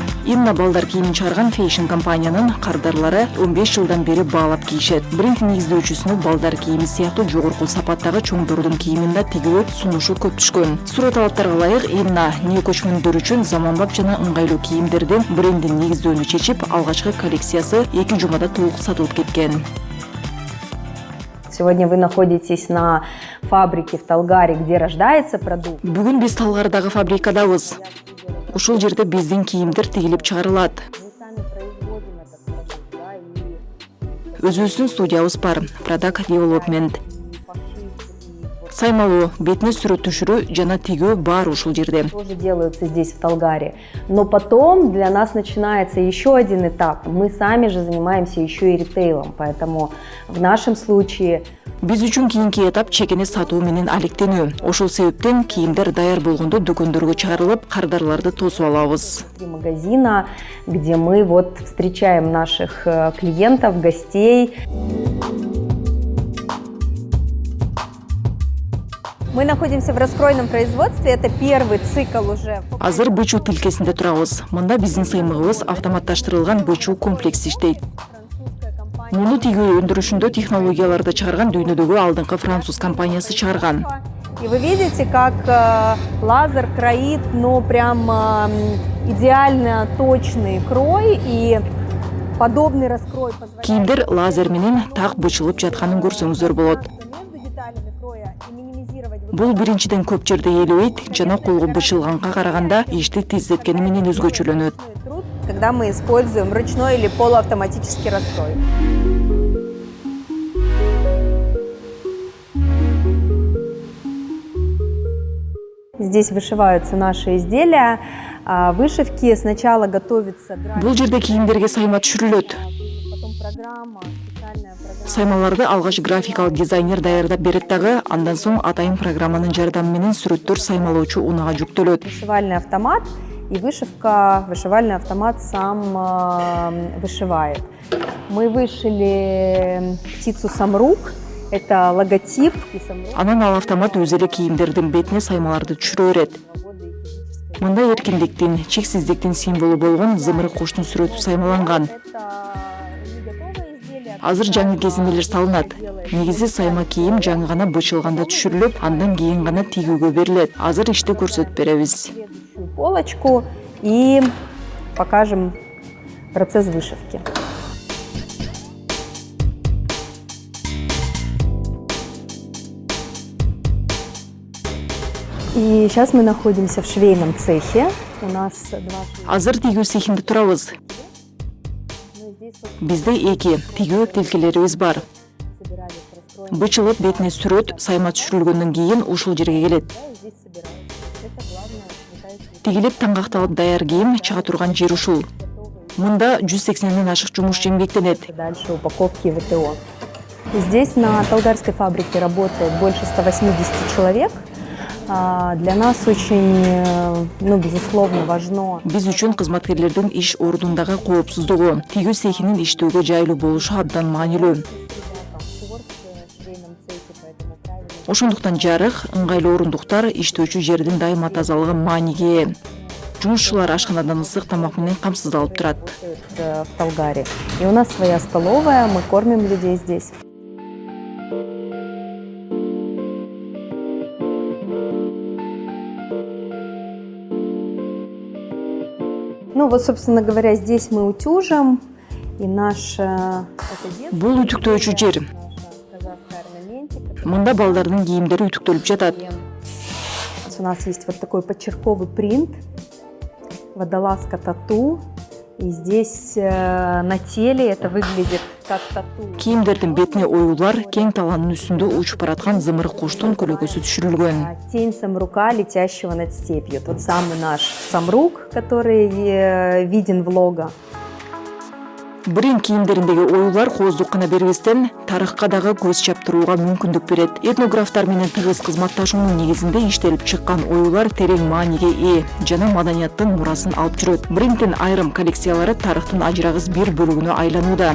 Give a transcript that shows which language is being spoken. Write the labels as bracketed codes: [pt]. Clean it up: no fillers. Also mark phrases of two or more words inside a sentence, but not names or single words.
[ky] Инна балдар кийимин чыгарган фэшн компаниянын кардарлары 15 жылдан бери баалап кийишет. Бренд негиздөөчүсүнүн балдар кийими сыяктуу жогорку сапаттагы чоңдордун кийиминде тигүү сунушу көп түшкөн. Сурет талаптарга ылайык Инна не көчмөндөр үчүн заманбап жана ыңгайлуу кийимдердин брендин негиздөөнү чечип, алгачкы коллекциясы 2 жумада толук сатылып кеткен. [ru] Сегодня вы находитесь на фабрике в Талгаре, где рождается продукт. [ky] Бүгүн биз Талгардагы фабрикадабыз. Ушул жерде биздин кийимдер тигилип чыгарылат. [ru] Мы сами производим этот продукт, да, и [ky] Өзүбүздүн студиябыз бар, [en] Product Development. [ky] Саймалуу, бетине сүрөт түшүрүү жана тигүү бар ушул жерде. [ru] тоже делаются здесь, в Талгаре. Но потом для нас начинается еще один этап. Мы сами же занимаемся еще и ритейлом, поэтому в нашем случае [ky] Биз үчүн кийинки этап чекене сатуу менен алектенүү. Ошол себептен кийимдер даяр болгондо дүкөндөргө чыгарылып, кардарларды тосуп алабыз. [ru] 3 магазина, где мы вот встречаем наших клиентов, гостей. Мы находимся в раскройном производстве, это первый цикл уже. [ky] Азыр бычуу тилкесинде турабыз. Мында биздин сыймыгыбыз автоматташтырылган бычуу комплекс иштейт. Муну тигүү өндүрүшүндө технологияларды чыгарган дүйнөдөгү алдыңкы француз компаниясы чыгарган. [ru] И вы видите, как лазер кроит, ну прям идеально точный крой, и подобный раскрой позволяет [ky] Кийимдер лазер менен так бычылып жатканын көрсөңүздөр болот. [ru] между деталями кроя и минимизировать [ky] Бул биринчиден көп жерде элебейт жана колго бычылганга караганда ишти тездеткени менен өзгөчөлөнөт. [ru] труд, когда мы используем ручной или полуавтоматический раскрой. Здесь вышиваются наши изделия. Вышивки сначала готовится [ky] Бул жерде кийимдерге сайма түшүрүлөт. [ru] потом программа, специальная программа. [ky] Саймаларды алгач графикалык дизайнер даярдап берет дагы, андан соң атайын программанын жардамы менен сүрөттөр саймалоочу унага жүктөлөт. [ru] Вышивальный автомат и вышивка, вышивальный автомат сам вышивает. Мы вышили птицу самрук, это логотип. [ky] Анан ал автомат өзү эле кийимдердин бетине саймаларды түшүрө берет. Мында эркиндиктин, чексиздиктин символу болгон зымырык куштун сүрөтү саймаланган. Азыр жаңы кезимелер салынат. Негизи сайма кийим жаңы гана бычылганда түшүрүлүп, андан кийин гана тигүүгө берилет. Азыр ишти көрсөтүп беребиз. [ru] Полочку и покажем процесс вышивки. И сейчас мы находимся в швейном цехе. У нас 2 [ky] Азыр тигүү цехинде турабыз. Бизде 2 тигүү тилкелерибиз бар. Бычылып бетине сүрөт сайма түшүрүлгөндөн кийин ушул жерге келет. Тигилип таңгакталып даяр кийим чыга турган жер ушул. Мында 180ден ашык жумушчу эмгектенет. [ru] Дальше упаковки ВТО. Здесь на Талгарской фабрике работает больше 180 человек. Для нас очень, безусловно, важно. [ky] Биз үчүн кызматкерлердин иш ордундагы коопсуздугу, тигүү цехинин иштөөгө жайлуу болушу абдан маанилүү. Ошондуктан жарык, ыңгайлуу орундуктар, иштөөчү жердин дайыма тазалыгы мааниге ээ. Жумушчулар ашканадан ысык тамак менен камсыздалып турат. [ru] В Талгаре. И у нас своя столовая, мы кормим людей здесь. Собственно говоря, здесь мы утюжим, и наша [ky] Бул үтүктөөчү жер. Мында балдардын кийимдери үтүктөлүп жатат. [ru] У нас есть вот такой подчерковый принт, водолазка тату, и здесь на теле это выглядит как тату. [ky] Кийимдердин бетине оюулар кең таланын үстүндө учуп бараткан зымырык куштун көлөкөсү түшүрүлгөн. [ru] Тень самрука, летящего над степью. Тот самый наш самрук, который виден в лого. [ky] Бренд кийимдериндеги оюлар кооздук гана бербестен тарыхка дагы көз чаптырууга мүмкүндүк берет. Этнографтар менен тыгыз кызматташуунун негизинде иштелип чыккан оюлар терең мааниге ээ жана маданияттын мурасын алып жүрөт. Брендтин айрым коллекциялары тарыхтын ажырагыс бир бөлүгүнө айланууда.